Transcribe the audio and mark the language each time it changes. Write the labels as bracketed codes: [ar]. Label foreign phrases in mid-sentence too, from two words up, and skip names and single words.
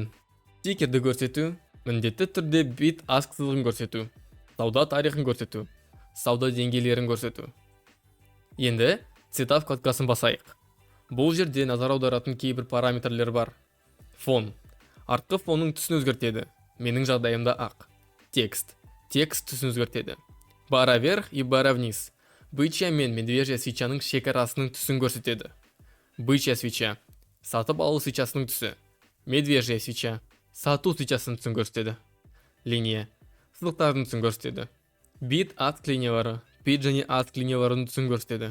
[kk] Тикерді көрсету, міндетті түрде бит аск сызығын көрсету, сауда тарихын көрсету, сауда деңгейлерін көрсету. Енді цвета вкладкасын басайық. Бұл жерде назар аударатын кейбір параметрлер бар. Фон. Артқы фонның түсін өзгертеді. Менің жағдайымда ақ. Текст түсін өзгертеді. [ru] Бара вверх и бара вниз. [kk] Бычья мен [ru] медвежья свечаның [kk] шекарасының түсін көрсетеді. [ru] Бычья свеча [kk] сатып алу свечасының түсі. [ru] Медвежья свеча [kk] сату свечасының түсін көрсетеді. Линия сызықтардың түсін көрсетеді. Бит аск линиялары бит және аск линияларының түсін көрсетеді.